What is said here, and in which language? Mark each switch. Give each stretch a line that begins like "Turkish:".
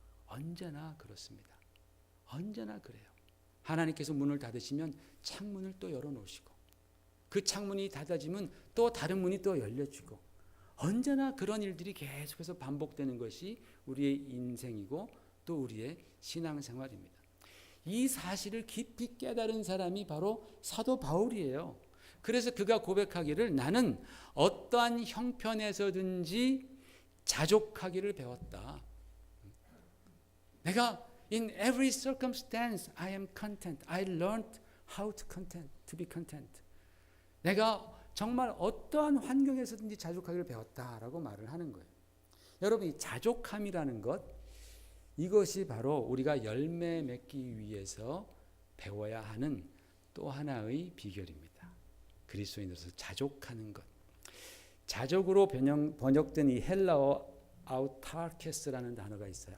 Korean: 언제나 그렇습니다. 언제나 그래요. 하나님께서 문을 닫으시면 창문을 또 열어놓으시고 그 창문이 닫아지면 또 다른 문이 또 열려지고 언제나 그런 일들이 계속해서 반복되는 것이 우리의 인생이고 또 우리의 신앙생활입니다. 이 사실을 깊이 깨달은 사람이 바로 사도 바울이에요. 그래서 그가 고백하기를 나는 어떠한 형편에서든지 자족하기를 배웠다. 내가
English: in every circumstance I am content. I learned how to be content.
Korean: 내가 정말 어떠한 환경에서든지 자족하기를 배웠다라고 말을 하는 거예요. 여러분 이 자족함이라는 것 이것이 바로 우리가 열매 맺기 위해서 배워야 하는 또 하나의 비결입니다. 그리스도인으로서 자족하는 것. 자족으로 번역된 이 헬라어 아우타르케스라는 단어가 있어요.